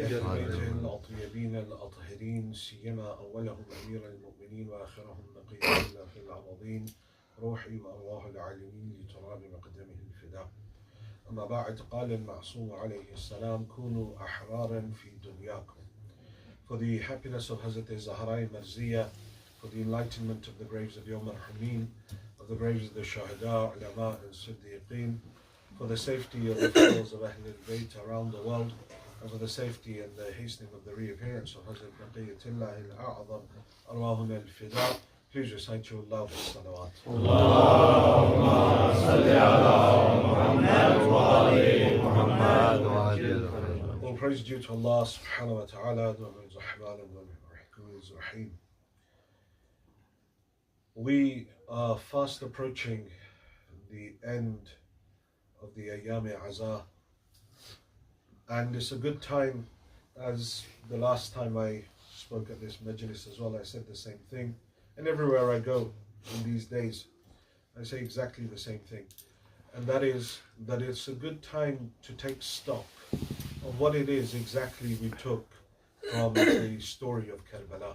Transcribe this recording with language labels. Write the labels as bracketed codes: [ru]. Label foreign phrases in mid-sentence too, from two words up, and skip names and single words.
[ar] الأطيبين الأطهرين سيما أولهم أمير المؤمنين وآخرهم نقي في الأراضين، روحي وأرواح العالمين لتراب مقدمه الفداء. أما بعد، قال المعصوم عليه السلام: كونوا أحرارا في دنياكم. [en] For the happiness of Hazrat Zahra Marsiya, for the enlightenment of the graves of your Marhoomeen, of the graves of the Shahada, Ulama and Siddiqeen, for the safety of the followers of [ar] أهل البيت [en] around the world, and for the safety and the hastening of the reappearance of Hazrat Naqiyatullah al-A'zam, [ar] أرواحنا الفداء, [en] please recite your love and salawat. [ar] اللهم صل على محمد وآل محمد وآل Muhammad wa ali. [en] All praise due to Allah [ar] سبحانه وتعالى, [en] Rahim. We are fast approaching the end of the Ayyam-e-Azah, and it's a good time, as the last time I spoke at this Majlis as well, I said the same thing, and everywhere I go in these days, I say exactly the same thing, and that is that it's a good time to take stock of what it is exactly we took from the story of Karbala.